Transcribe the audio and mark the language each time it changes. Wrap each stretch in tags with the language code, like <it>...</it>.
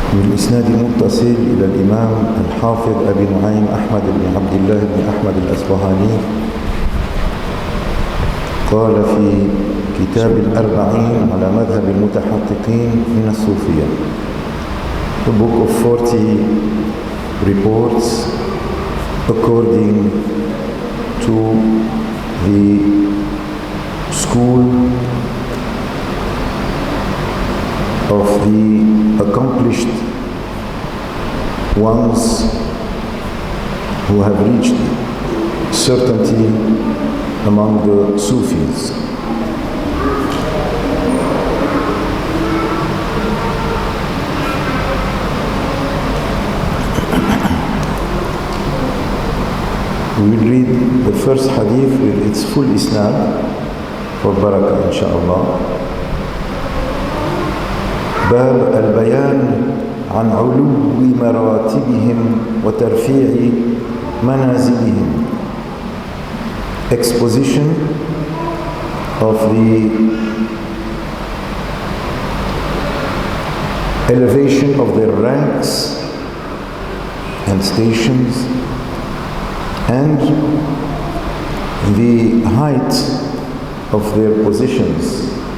<ar>بالإسناد المتصل إلى الإمام الحافظ أبي نعيم أحمد بن عبد الله بن أحمد الأصبهاني قال في كتاب الأربعين على مذهب المتحققين من الصوفية.</ar> <en>The book of 40 reports according to the school of the accomplished ones who have reached certainty among the Sufis. We will read the first hadith with its full isnad for barakah inshallah.</en> <ar>باب البيان عن علو مراتبهم وترفيع منازلهم.</ar> <en>Exposition of the elevation of their ranks and stations and the height of their positions.</en>